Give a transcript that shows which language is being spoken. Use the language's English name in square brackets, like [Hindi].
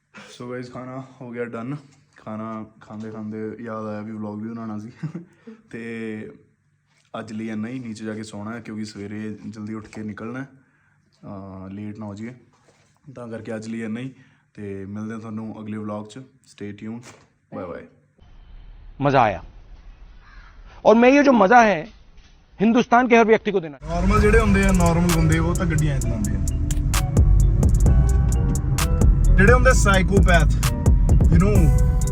[Punjabi] So guys ਖਾਣਾ ਹੋ ਗਿਆ ਡਨ। ਖਾਣਾ ਖਾਂਦੇ ਖਾਂਦੇ ਯਾਦ ਆਇਆ ਵੀ ਵਲੌਗ ਵੀ ਬਣਾਉਣਾ ਸੀ। ਤੇ ਅੱਜ ਲਈ ਇੰਨਾ ਹੀ, ਨੀਚੇ ਜਾ ਕੇ ਸੌਣਾ ਹੈ ਕਿਉਂਕਿ ਸਵੇਰੇ ਜਲਦੀ ਉੱਠ ਕੇ ਨਿਕਲਣਾ, ਲੇਟ ਨਾ ਹੋ ਜਾਈਏ। ਤਾਂ ਕਰਕੇ ਅੱਜ ਲਈ ਇੰਨਾ ਹੀ, ਤੇ ਮਿਲਦੇ ਹਾਂ ਤੁਹਾਨੂੰ ਅਗਲੇ ਵਲੌਗ 'ਚ। Stay tune, bye bye. [Hindi] मजा आया। और मैं ये जो मजा है हिंदुस्तान के हर व्यक्ति को देना है। [Punjabi] ਨਾਰਮਲ ਜਿਹੜੇ ਹੁੰਦੇ ਆ ਨਾਰਮਲ ਬੰਦੇ ਉਹ ਤਾਂ ਗੱਡੀਆਂ ਚਲਾਉਂਦੇ ਆ ਜਿਹੜੇ ਹੁੰਦੇ ਸਾਈਕੋਪੈਥ [English] you know